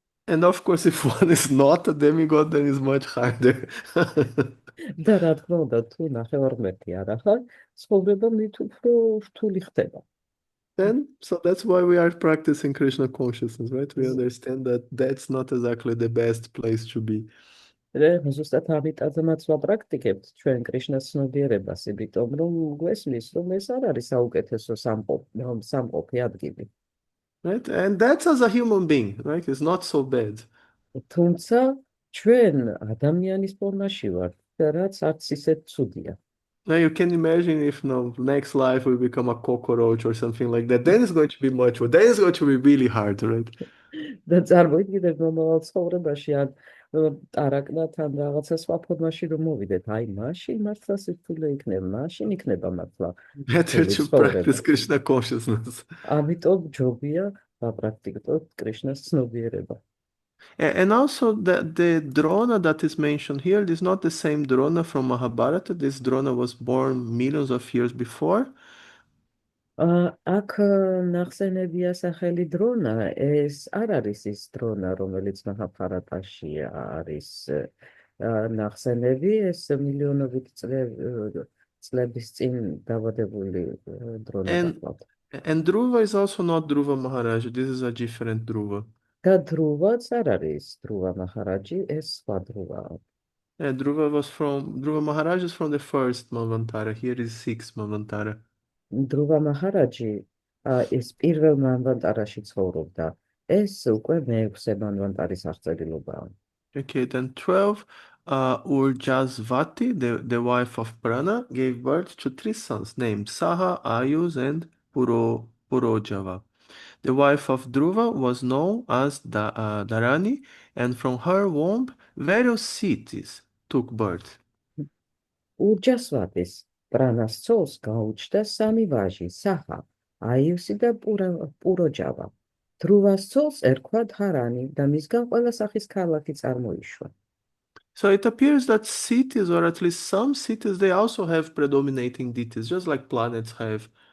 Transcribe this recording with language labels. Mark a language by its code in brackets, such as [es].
[en] And of course, if one is not a demigod, then it's much harder. [ka] და რა თქმა უნდა, თუ ნახევარღმერთი არ ახარ, ცხოვრება მით უფრო რთული ხდება. [en] So that's why we are practicing Krishna consciousness, right? We understand that that's not exactly the best place to be. [ka] ზუსტად ამიტომაც ვაპრაქტიკებთ ჩვენ კრიშნას ცნობიერებას, იმიტომ რომ გვესმის, რომ ეს არ არის საუკეთესო სამყოფი ადგილი. [en] Right? And that's as a human being, right? It's not so bad. [ka] თუმცა ჩვენ ადამიანის ფორმაში ვართ და რაც არც ისეთ ცუდია. [en] Now you can imagine if next life we become a cockroach or something like that, then it's going to be much worse. Then it's going to be really hard, right? [ka] და წარმოიდგინეთ მომავალ ცხოვრებაში ან ტარაკნათან რაღაცა სხვა ფორმაში რომ მოვიდეთ, აი მაშინ მართლა სირთულე იქნება, მაშინ იქნება მართლა. [en] Better to practice Krishna consciousness. [ka] ამიტომ ჯობია საპრაქტიკოდ კრიშნას ცნობიერება. [en] And also the Drona that is mentioned here is not the same Drona from Mahabharata. This Drona was born millions of years before. [ka] აქ ნახსენებია სახელი დრონა, ეს არ არის ის დრონა, რომელიც მაჰაბჰარატაში არის ნახსენები, ეს მილიონობით წლების წინ დაბადებული დრონა [en] And [ka] გახლავთ. [en] and Dhruva is also not Dhruva Maharaj. This is a different Dhruva. [ka] და დრუვაც არ არის დრუვა მაჰარაჯი, ეს სხვა დრუვაა. [en] Dhruva Maharaj is from the first Manvantara. Here is sixth Manvantara. [ka] დრუვა მაჰარაჯი ეს პირველ მანვანტარაში ცხოვრობდა. ეს უკვე მეექვსე მანვანტარის აღწერილობაა. [en] Okay, then 12, Urjasvati, the wife of Prana, gave birth to three sons named Saha, Ayuz, and Purojava. The wife of Dhruva was known as Dharani, and from her womb various cities took birth. [ka] ურჯასვატის პრანას ცოლს გაუჩნდა სამი ვაჟი, საჰა, აიუსი და პუროჯავა. დრუვას ცოლს ერქვა დჰარანი და მისგან ყველა სახის ქალაქი წარმოიშვა. [en] So it appears that cities, or at least some cities, they also have predominating deities, just like planets have.